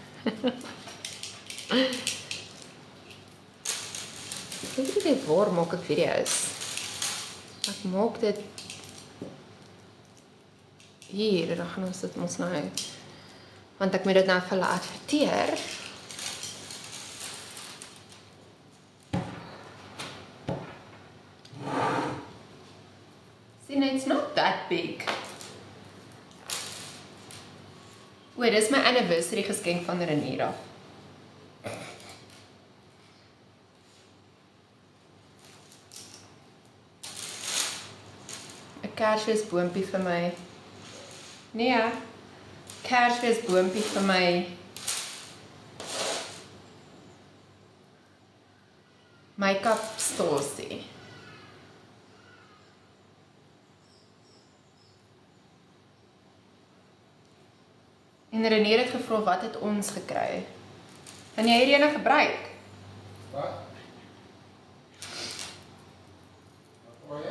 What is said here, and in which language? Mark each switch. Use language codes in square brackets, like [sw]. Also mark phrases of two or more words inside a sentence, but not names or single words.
[af] Ek weet nie waar maak ek video's. Ek maak dit hier, dan gaan ons dit ons nou, want ek moet dit nou vir hulle adverteer. [en] See, it's not that big. [af] O, dis my anniversary geskenk van Renira. 'n Kersfeesboompie vir my. Nee, Kersfeesboompie vir my make-up stasie. En Renier het gevra wat het ons gekry. Kan jy hierdie ene gebruik? Wat? Wat vra jy?